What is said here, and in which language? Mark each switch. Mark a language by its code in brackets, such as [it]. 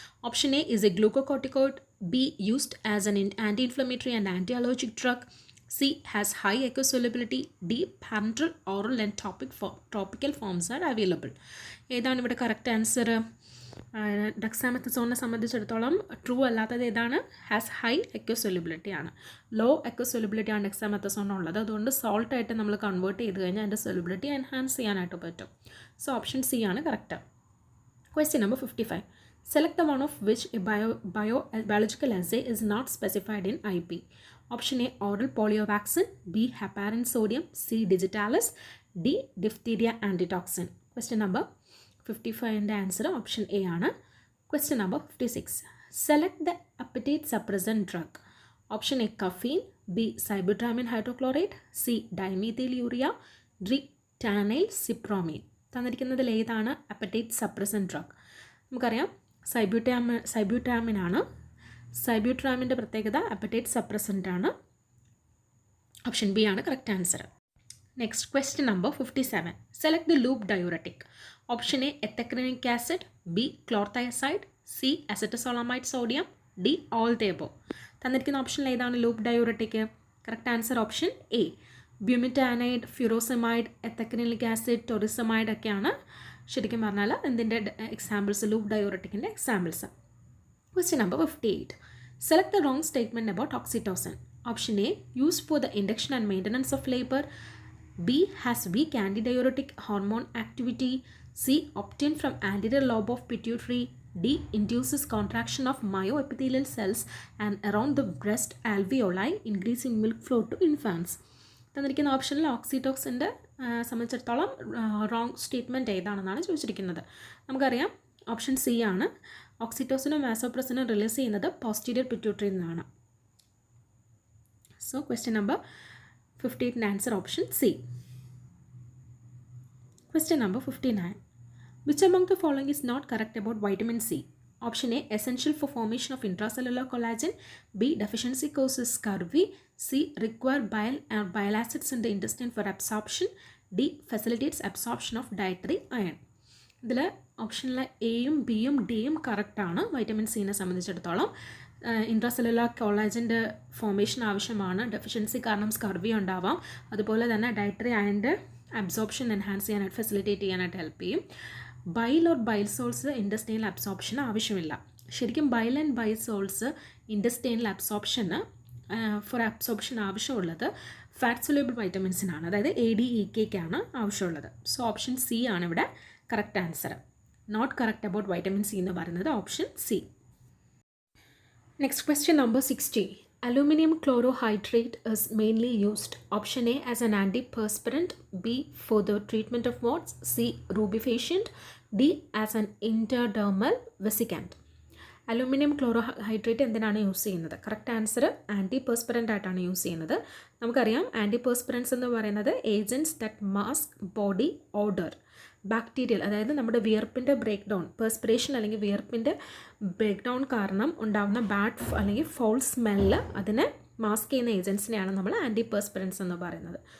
[en] Option A is a glucocorticoid, B used as an anti-inflammatory and anti-allergic drug, C has high eco-solubility, D parenteral, oral and topical forms are available. [ml] ഏതാണ് ഇവിടെ correct answer? ഡെക്സാമെത്തസോണിനെ സംബന്ധിച്ചിടത്തോളം true അല്ലാത്തത് ഏതാണ്? [en] has high ecosolubility [ml] ആണ്. Law എക്കോസൊല്യൂബിലിറ്റി ആണ് ഡെക്സാമെത്തസോണിനുള്ളത്. അതുകൊണ്ട് സോൾട്ടായിട്ട് നമ്മൾ convert ചെയ്ത് കഴിഞ്ഞാൽ അതിൻ്റെ സൊല്യൂബിലിറ്റി എൻഹാൻസ് ചെയ്യാനായിട്ട് പറ്റും. സോ ഓപ്ഷൻ സി ആണ് correct. [en] Question number 55. Select the one of which a biological assay is not specified in IP. Option A, oral polio vaccine. B, heparin sodium. C, digitalis. D, diphtheria antitoxin. Question number 55 and answer option A ആണ്. Question number 56. Select the appetite suppressant drug. Option A, caffeine. B, sibutramine hydrochloride. C, dimethylurea. D, tanyl cypromine. [ml] തന്നിരിക്കുന്നതിൽ ഏതാണ് appetite suppressant drug? നമുക്കറിയാം സൈബ്യൂട്രാമിൻ ആണ്. സൈബ്യൂട്രാമിൻ്റെ പ്രത്യേകത appetite suppressant ആണ്. Option B ആണ് correct answer. [en] Next question number 57. Select the loop diuretic. Option A, ethacrynic acid. B, chlorothiazide. C, acetazolamide sodium. D, all the above. [ml] തന്നിരിക്കുന്ന ഓപ്ഷനിൽ ഏതാണ് loop diuretic? Correct answer option A. ബ്യൂമിറ്റാനൈഡ്, ഫ്യൂറോസമൈഡ്, എത്തക്രിനിക് acid, ടൊറിസമൈഡ് ഒക്കെയാണ് ശരിക്കും പറഞ്ഞാൽ എന്തിൻ്റെ examples? Loop ഡയൂററ്റിക്കിൻ്റെ examples. [en] Question number 58. Select the wrong statement about oxytocin. Option A, used for the induction and maintenance of labor. B, has weak antidiuretic hormone activity. C, obtained from anterior lobe of pituitary. D, induces contraction of myoepithelial cells and around the breast alveoli, increasing milk flow to infants. [ml] തന്നിരിക്കുന്ന ഓപ്ഷനിൽ ഓക്സിറ്റോക്സിൻ്റെ സംബന്ധിച്ചിടത്തോളം wrong statement ഏതാണെന്നാണ് ചോദിച്ചിരിക്കുന്നത്. നമുക്കറിയാം option C ആണ്. ഓക്സിറ്റോസിനും വാസോപ്രസിനും release ചെയ്യുന്നത് posterior പിറ്റ്യൂട്ടറിയിൽ നിന്നാണ്. [en] So question number 58 and answer option C. Question number 59. Which among the following is not correct about vitamin C? Option A, essential for formation of intracellular collagen. B, deficiency causes scurvy. C, require bile acids in the intestine for absorption. D, facilitates absorption of dietary iron. [ml] ഇതിൽ ഓപ്ഷനിൽ എയും ബിയും ഡിയും കറക്റ്റാണ്. Vitamin സിനെ സംബന്ധിച്ചിടത്തോളം intracellular കൊളാജൻ്റെ formation ആവശ്യമാണ്. Deficiency കാരണം scurvy ഉണ്ടാവാം. അതുപോലെ തന്നെ ഡയറ്ററി അയണിൻ്റെ അബ്സോർപ്ഷൻ എൻഹാൻസ് ചെയ്യാനായിട്ട് ഫെസിലിറ്റേറ്റ് ചെയ്യാനായിട്ട് ഹെൽപ്പ് ചെയ്യും. Bile or bile souls intestinal absorption ആവശ്യമില്ല. ശരിക്കും bile and bile souls intestinal അബ്സോർപ്ഷന് four absorption ആവശ്യമുള്ളത് ഫാറ്റ് സൊല്യൂബിൾ വൈറ്റമിൻസിനാണ്. അതായത് ADEKക്കാണ് ആവശ്യമുള്ളത്. സോ ഓപ്ഷൻ സി ആണ് ഇവിടെ correct answer. [en] not correct about vitamin C [ml] എന്ന് പറയുന്നത് option C. [en] Next question number 60. Aluminum chlorohydrate is mainly used. Option A, as an antiperspirant. B, for the treatment of warts. C, rubefacient. D, as an intradermal vesicant. [ml] Aluminium ക്ലോറോഹൈഡ്രേറ്റ് എന്തിനാണ് use ചെയ്യുന്നത്? Correct answer ആൻറ്റിപെർസ്പിറൻ്റ് ആയിട്ടാണ് use ചെയ്യുന്നത്. നമുക്കറിയാം ആൻറ്റിപെർസ്പിറൻസ് എന്ന് പറയുന്നത് [en] Agents that mask body odour. [ml] Bacterial, അതായത് നമ്മുടെ വിയർപ്പിൻ്റെ break down, perspiration അല്ലെങ്കിൽ വിയർപ്പിൻ്റെ ബ്രേക്ക് ഡൗൺ കാരണം ഉണ്ടാകുന്ന ബാഡ് അല്ലെങ്കിൽ ഫൗൾ സ്മെല്ല് അതിനെ മാസ്ക് ചെയ്യുന്ന ഏജൻസിനെയാണ് നമ്മൾ ആൻറ്റിപെർസ്പിറൻസ് എന്ന് പറയുന്നത്.